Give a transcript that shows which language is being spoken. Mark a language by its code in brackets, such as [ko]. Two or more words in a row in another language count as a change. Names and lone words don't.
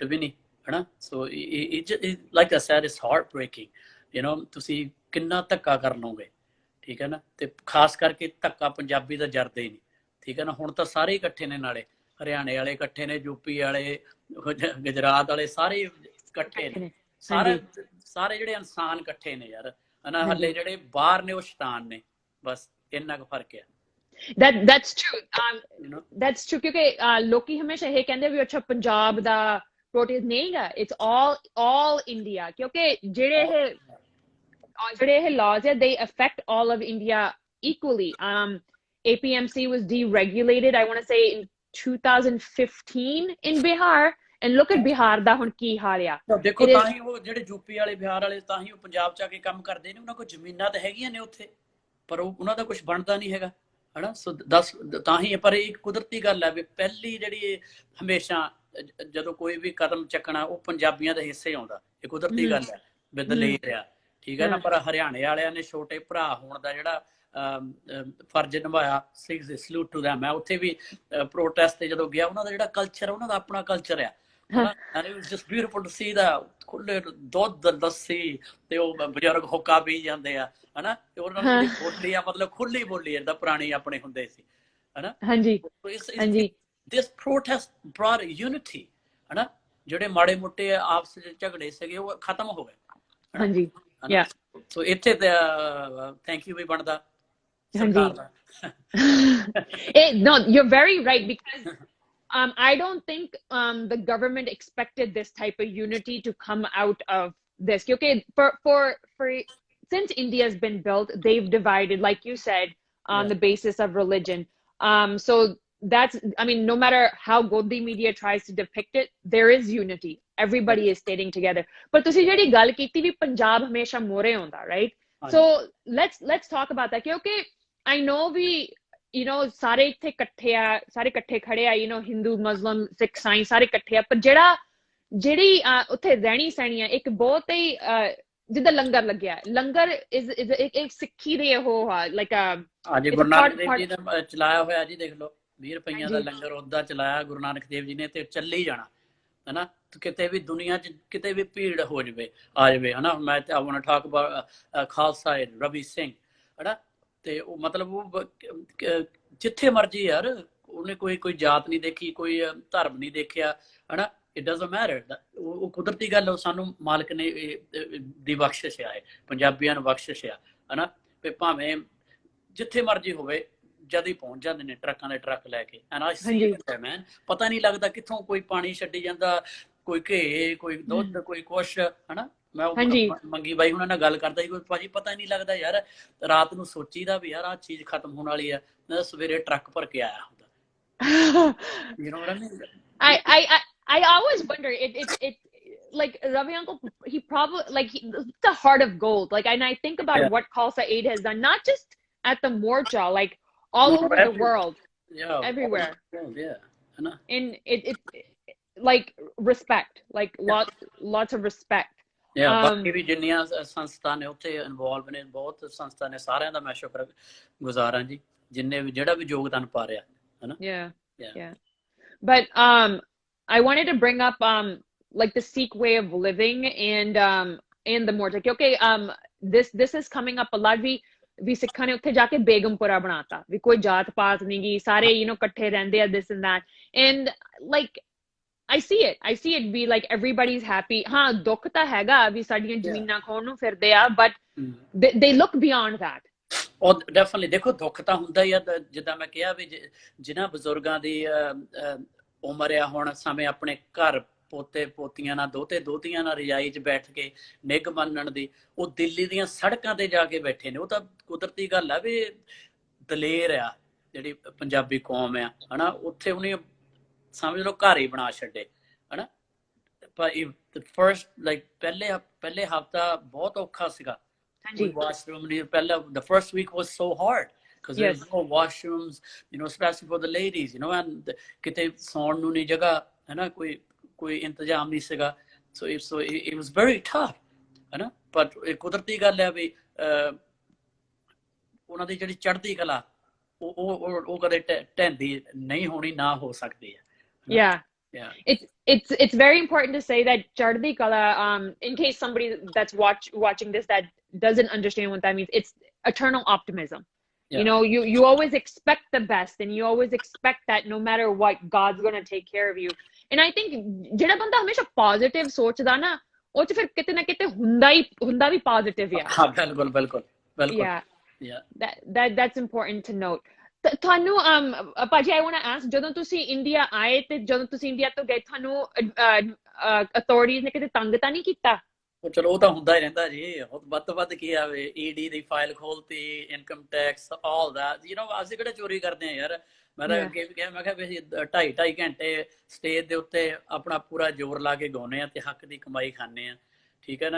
[pa] ਵੀ ਨਹੀਂ ਹਨਾ [en] so like I said it's heart breaking you know [pa] ਤੁਸੀਂ ਕਿੰਨਾ ਧੱਕਾ ਕਰ ਲਓਗੇ ਠੀਕ ਹੈ ਨਾ ਤੇ ਖਾਸ ਕਰਕੇ ਧੱਕਾ ਪੰਜਾਬੀ ਦਾ ਜਰਦਾ ਹੀ ਨਹੀਂ ਠੀਕ ਹੈ ਨਾ ਹੁਣ ਤਾਂ ਸਾਰੇ ਇਕੱਠੇ ਨੇ ਨਾਲੇ ਹਰਿਆਣੇ ਵਾਲੇ ਇਕੱਠੇ ਨੇ ਯੂਪੀ ਵਾਲੇ ਗੁਜਰਾਤ ਵਾਲੇ ਸਾਰੇ ਇਕੱਠੇ ਨੇ ਸਾਰੇ ਜਿਹੜੇ ਇਨਸਾਨ ਇਕੱਠੇ ਨੇ ਯਾਰ ਹਨਾ ਹੱਲੇ ਜਿਹੜੇ ਬਾਹਰ ਨੇ ਉਹ ਸ਼ੈਤਾਨ ਨੇ ਬਸ ਇੰਨਾ ਕੁ ਫਰਕ ਹੈ [en] that's true that's true [pa] ਕਿਉਂਕਿ ਲੋਕੀ ਹਮੇਸ਼ਾ ਇਹ ਕਹਿੰਦੇ ਵੀ ਅੱਛਾ ਪੰਜਾਬ ਦਾ ਪ੍ਰੋਟੈਸਟ ਨਹੀਂ ਗਾ [en] ਇਟਸ all India [pa] ਕਿਉਂਕਿ ਜਿਹੜੇ ਇਹ laws ਹੈ [en] they affect all of India equally APMC was deregulated I want to say in 2015 in Bihar and look at Bihar [pa] ਦਾ ਹੁਣ ਕੀ ਹਾਲ ਆ ਦੇਖੋ ਤਾਂ ਹੀ ਉਹ ਜਿਹੜੇ ਯੂਪੀ ਵਾਲੇ ਬਿਹਾਰ ਵਾਲੇ ਤਾਂ ਹੀ ਉਹ ਪੰਜਾਬ ਚ ਆ ਕੇ ਕੰਮ ਕਰਦੇ ਨੇ ਉਹਨਾਂ ਕੋਲ ਜ਼ਮੀਨਾਂ ਤਾਂ ਹੈਗੀਆਂ ਨੇ ਉੱਥੇ ਪਰ ਉਹਨਾਂ ਦਾ ਕੁਝ ਬਣਦਾ ਨਹੀਂ ਹੈਗਾ ਹਨਾ ਸੋ ਤਾਂ ਹੀ ਪਰ ਇਹ ਕੁਦਰਤੀ ਗੱਲ ਹੈ ਵੀ ਪਹਿਲੀ ਜਿਹੜੀ ਹਮੇਸ਼ਾ ਜਦੋਂ ਕੋਈ ਵੀ ਕਦਮ ਚੱਕਣਾ ਉਹ ਪੰਜਾਬੀਆਂ ਦੇ ਹਿੱਸੇ ਆਉਂਦਾ ਇਹ ਕੁਦਰਤੀ ਗੱਲ ਹੈ ਬਦਲੇ ਆ ਠੀਕ ਹੈ ਨਾ ਪਰ ਹਰਿਆਣੇ ਵਾਲਿਆਂ ਨੇ ਛੋਟੇ ਭਰਾ ਹੋਣ ਦਾ ਜਿਹੜਾ ਫਰਜ਼ ਨਿਭਾਇਆ [en] salute to them [pa] ਮੈਂ ਉੱਥੇ ਵੀ ਪ੍ਰੋਟੈਸਟ ਤੇ ਜਦੋਂ ਗਿਆ ਉਹਨਾਂ ਦਾ ਜਿਹੜਾ ਕਲਚਰ ਉਹਨਾਂ ਦਾ ਆਪਣਾ ਕਲਚਰ ਆ [en] and it was just beautiful to see that [pa] ਖੁੱਲੇ ਦੁੱਧ ਲੱਸੀ ਤੇ ਉਹ ਬਜ਼ੁਰਗ ਹੁੱਕਾ ਪੀ ਜਾਂਦੇ ਆ ਹਨਾ ਤੇ ਉਹਨਾਂ ਦੀ ਬੋਲੀ ਆ ਮਤਲਬ ਖੁੱਲੀ ਬੋਲੀ ਜਿੱਦਾਂ ਪੁਰਾਣੀ ਆਪਣੇ ਹੁੰਦੇ ਸੀ ਹਨਾ ਹਾਂਜੀ [en] this protest brought unity [pa] ਹਨਾ ਜਿਹੜੇ ਮਾੜੇ ਮੋਟੇ ਆਪਸ ਵਿੱਚ ਝਗੜੇ ਸੀਗੇ ਉਹ ਖਤਮ ਹੋ ਗਏ ਹਾਂਜੀ ਸੋ ਇੱਥੇ [en] thank you [pa] ਵੀ ਬਣਦਾ ਸਰਕਾਰ ਦਾ [en] no you're very right because I don't think the government expected this type of unity to come out of this. Okay, for since India's been built, they've divided, like you said, on the basis of religion. So that's, I mean, no matter how good the media tries to depict it, there is unity. Everybody is staying together. [pa] But ਤੁਸੀਂ ਜਿਹੜੀ ਗੱਲ ਕੀਤੀ ਵੀ ਪੰਜਾਬ ਹਮੇਸ਼ਾ ਮੋਰੇ ਹੁੰਦਾ, [en] right? So let's talk about that. Okay, I know you know [pa] ਸਾਰੇ ਇੱਥੇ ਇਕੱਠੇ ਆ ਸਾਰੇ ਇਕੱਠੇ ਖੜੇ ਆ [en] you know [pa] ਹਿੰਦੂ ਮੁਸਲਿਮ ਸਿੱਖ ਸਾਈ ਸਾਰੇ ਇਕੱਠੇ ਆ ਪਰ ਜਿਹੜੀ ਉੱਥੇ ਰਹਿਣੀ ਸਹਿਣੀ ਆ ਇੱਕ ਬਹੁਤ ਹੀ ਜਿੱਦਾਂ ਲੰਗਰ ਲੱਗਿਆ ਲੰਗਰ ਇੱਕ ਸਿੱਖੀ ਦੇ ਉਹ ਲਾਈਕ ਹਾਂਜੀ ਗੁਰੂ ਨਾਨਕ ਦੇਵ ਜੀ ਨੇ ਚਲਾਇਆ ਹੋਇਆ ਜੀ ਦੇਖ ਲਓ 20 ਰੁਪਈਆਂ ਦਾ ਲੰਗਰ ਉਹਦਾ ਚਲਾਇਆ ਗੁਰੂ ਨਾਨਕ ਦੇਵ ਜੀ ਨੇ ਤੇ ਚੱਲੀ ਜਾਣਾ ਹਨਾ ਕਿਤੇ ਵੀ ਦੁਨੀਆ 'ਚ ਕਿਤੇ ਵੀ ਭੀੜ ਹੋ ਜਾਵੇ ਆ ਜਾਵੇ ਹਨਾ ਮੈਂ [en] I want to talk about [pa] ਖਾਲਸਾ ਰਵੀ ਸਿੰਘ ਹਨਾ ਤੇ ਉਹ ਮਤਲਬ ਉਹ ਜਿੱਥੇ ਮਰਜੀ ਯਾਰ ਉਹਨੇ ਕੋਈ ਜਾਤ ਨਹੀਂ ਦੇਖੀ ਕੋਈ ਧਰਮ ਨਹੀਂ ਦੇਖਿਆ ਹਨਾ [en] it doesn't matter [pa] ਉਹ ਕੁਦਰਤੀ ਗੱਲ ਸਾਨੂੰ ਮਾਲਕ ਨੇ ਦੀ ਬਖਸ਼ਿਸ਼ ਆ ਪੰਜਾਬੀਆਂ ਨੂੰ ਬਖਸ਼ਿਸ਼ ਆ ਹਨਾ ਤੇ ਭਾਵੇਂ ਜਿੱਥੇ ਮਰਜੀ ਹੋਵੇ ਜਦ ਹੀ ਪਹੁੰਚ ਜਾਂਦੇ ਨੇ ਟਰੱਕਾਂ ਦੇ ਟਰੱਕ ਲੈ ਕੇ ਮੈਨ ਪਤਾ ਨਹੀਂ ਲੱਗਦਾ ਕਿੱਥੋਂ ਕੋਈ ਪਾਣੀ ਛੱਡੀ ਜਾਂਦਾ ਕੋਈ ਘੇ ਕੋਈ ਦੁੱਧ ਕੋਈ ਕੁਛ ਹਨਾ ਮੈਂ ਮੰਗੀ ਬਾਈ ਉਹਨਾਂ ਨਾਲ ਗੱਲ ਕਰਦਾ ਸੀ ਕੋਈ ਭਾਜੀ ਪਤਾ ਨਹੀਂ ਲੱਗਦਾ ਯਾਰ ਰਾਤ ਨੂੰ ਸੋਚੀਦਾ ਵੀ ਯਾਰ ਆਹ ਚੀਜ਼ ਖਤਮ ਹੋਣ ਵਾਲੀ ਆ ਮੈਂ ਸਵੇਰੇ ਟਰੱਕ ਭਰ ਕੇ ਆਇਆ ਹੁੰਦਾ [en] you know what I mean I always wonder it like Ravi uncle he probably like it's the heart of gold like and I think about what Khalsa Aid has done not just at the morcha, like all over the world, everywhere. Yeah, and it like respect, like lots of respect. [pa] ਬਾਕੀ ਵੀ ਜਿੰਨੀਆਂ ਸੰਸਥਾ ਨੇ ਉੱਥੇ ਇਨਵੋਲਵ ਨੇ, ਬਹੁਤ ਸੰਸਥਾ ਨੇ, ਸਾਰਿਆਂ ਦਾ ਮੈਂ ਸ਼ੁਕਰਗੁਜ਼ਾਰ ਹਾਂ ਜੀ, ਜਿੰਨੇ ਵੀ ਜਿਹੜਾ ਵੀ ਯੋਗਦਾਨ ਪਾ ਰਿਹਾ ਹੈ ਨਾ। [en] Yeah. But I wanted to bring up like the Sikh way of living and the morcha, okay, this is coming up a lot. [pa] ਵੀ ਸਿੱਖਾਂ ਨੇ ਉੱਥੇ ਜਾ ਕੇ ਬੇਗਮਪੁਰਾ ਬਣਾਤਾ, ਵੀ ਕੋਈ ਜਾਤ ਪਾਤ ਨਹੀਂ ਗੀ, ਸਾਰੇ ਇਕੱਠੇ ਰਹਿੰਦੇ ਆ, [en] this and that, and like I see it be like everybody's happy. [pa] ਹਾਂ ਦੁੱਖ ਤਾਂ ਹੈਗਾ ਵੀ ਸਾਡੀਆਂ ਜ਼ਮੀਨਾਂ ਖੋਣ ਨੂੰ ਫਿਰਦੇ ਆ, [en] but they look beyond that. [pa] ਉਹ ਡੈਫੀਨਿਟਲੀ ਦੇਖੋ ਦੁੱਖ ਤਾਂ ਹੁੰਦਾ ਹੀ ਆ, ਜਿੱਦਾਂ ਮੈਂ ਕਿਹਾ ਵੀ ਜਿਨ੍ਹਾਂ ਬਜ਼ੁਰਗਾਂ ਦੀ ਉਮਰ ਆ ਹੁਣ ਸਮੇਂ ਆਪਣੇ ਘਰ ਪੋਤੇ ਪੋਤੀਆਂ ਨਾਲ, ਦੋਤੇ ਦੋਤੀਆਂ ਨਾਲ ਰਜਾਈ 'ਚ ਬੈਠ ਕੇ ਨਿੱਘ ਮੰਨਣ ਦੀ, ਉਹ ਦਿੱਲੀ ਦੀਆਂ ਸੜਕਾਂ ਤੇ ਜਾ ਕੇ ਬੈਠੇ ਨੇ। ਉਹ ਤਾਂ ਕੁਦਰਤੀ ਗੱਲ ਆ ਵੀ ਦਲੇਰ ਆ ਜਿਹੜੀ ਪੰਜਾਬੀ ਕੌਮ ਆ, ਹਨਾ, ਉੱਥੇ ਉਹਨੇ ਸਮਝ ਲਓ ਘਰ ਹੀ ਬਣਾ ਛੱਡੇ, ਹਨਾ। ਪਰ [en] first like [pa] ਪਹਿਲੇ ਹਫਤਾ ਬਹੁਤ ਔਖਾ ਸੀਗਾ, ਕੋਈ ਵਾਸ਼ਰੂਮ ਨਹੀਂ। [en] ਪਹਿਲਾਂ the first week was so hard because there's no washrooms, especially for the ladies, and [pa] ਕਿਤੇ ਸੌਣ ਨੂੰ ਨਹੀਂ ਜਗ੍ਹਾ, ਹਨਾ, ਕੋਈ ਇੰਤਜ਼ਾਮ ਨਹੀਂ ਸੀਗਾ, [en] so it was very tough, [pa] ਹਨਾ। ਪਰ ਕੁਦਰਤੀ ਗੱਲ ਹੈ ਵੀ ਉਹਨਾਂ ਦੀ ਜਿਹੜੀ ਚੜ੍ਹਦੀ ਕਲਾ ਉਹ ਕਦੇ ਢਹਿੰਦੀ ਨਹੀਂ ਹੋਣੀ, ਨਾ ਹੋ ਸਕਦੀ ਹੈ। [en] Yeah. It's very important to say that Chardhi Kala, in case somebody that's watching this that doesn't understand what that means, it's eternal optimism. You always expect the best, and you always expect that no matter what, God's going to take care of you. And I think [pa] ਜਿਹੜਾ ਬੰਦਾ ਹਮੇਸ਼ਾ positive ਸੋਚਦਾ ਨਾ, ਉਹ ਚ ਫਿਰ ਕਿਤੇ ਨਾ ਕਿਤੇ ਹੁੰਦਾ ਵੀ positive ਆ। ਹਾਂ ਬਿਲਕੁਲ [en] Yeah, that's important to note. [pa] ਤੁਹਾਨੂੰ ਭਾਜੀ, [en] I want to ask, [pa] ਜਦੋਂ ਤੁਸੀਂ ਇੰਡੀਆ ਆਏ ਤੇ ਜਦੋਂ ਤੁਸੀਂ ਇੰਡੀਆ ਤੋਂ ਗਏ, ਤੁਹਾਨੂੰ ਅਥਾਰਟੀਜ਼ ਨੇ ਕਿਤੇ ਤੰਗ ਤਾਂ ਨਹੀਂ ਕੀਤਾ? ਚਲੋ ਉਹ ਤਾਂ ਹੁੰਦਾ ਹੀ ਰਹਿੰਦਾ ਜੀ, ਵੱਧ ਤੋਂ ਵੱਧ ਕੀ ਆਵੇ, ਈਡੀ ਦੀ ਫਾਈਲ ਖੋਲਤੀ, ਇਨਕਮ ਟੈਕਸ, [en] all that, [pa] ਅਸੀਂ ਕਿਹੜੇ ਚੋਰੀ ਕਰਦੇ ਆ ਯਾਰ। ਮੈਂ ਤਾਂ ਅੱਗੇ ਵੀ ਕਿਹਾ, ਮੈਂ ਕਿਹਾ ਵੀ ਅਸੀਂ 2.5 ਘੰਟੇ ਸਟੇਜ ਦੇ ਉੱਤੇ ਆਪਣਾ ਪੂਰਾ ਜ਼ੋਰ ਲਾ ਕੇ ਗਾਉਂਦੇ ਆ ਤੇ ਹੱਕ ਦੀ ਕਮਾਈ ਖਾਂਦੇ ਆ, ਠੀਕ ਹੈ ਨਾ।